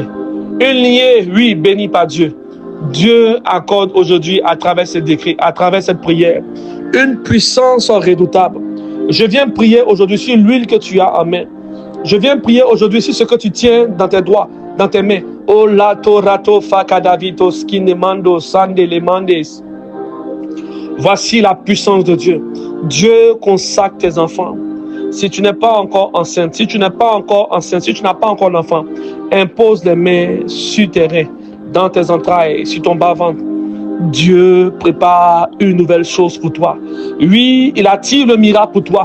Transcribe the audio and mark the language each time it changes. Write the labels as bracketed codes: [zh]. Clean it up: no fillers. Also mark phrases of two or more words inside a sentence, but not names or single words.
[fr] Une lignée, oui, bénie par Dieu. Dieu accorde aujourd'hui, à travers ce décret, à travers cette prière, une puissance redoutable. Je viens prier aujourd'hui sur l'huile que tu as en main. Je viens prier aujourd'hui sur ce que tu tiens dans tes doigts, dans tes mains. Oh la torato fakadavitos kinemando sandelemandes. Voici la puissance de Dieu. Dieu consacre tes enfants. Si tu n'es pas encore enceinte, si tu n'es pas encore enceinte, si tu n'as pas encore d'enfant, impose les mains sur tes reins, dans tes entrailles, sur ton bas-ventre. Dieu prépare une nouvelle chose pour toi. Oui, il attire le miracle pour toi.